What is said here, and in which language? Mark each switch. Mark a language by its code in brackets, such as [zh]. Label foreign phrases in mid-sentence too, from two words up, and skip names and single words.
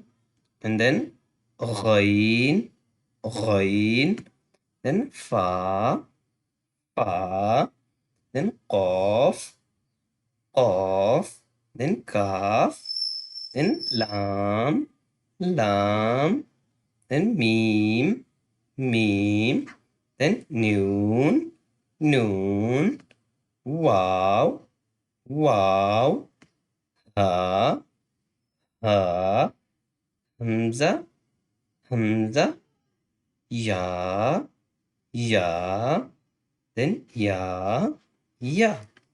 [en] and then [ar] غين, غين, [en] then fa, fa, then [ar] قاف, قاف, [en] then kaf, then lam, lam, then meme, meme, then noon, noon, wow, wow, ha, ha, hamza, hamza, ya, ya, then ya, ya.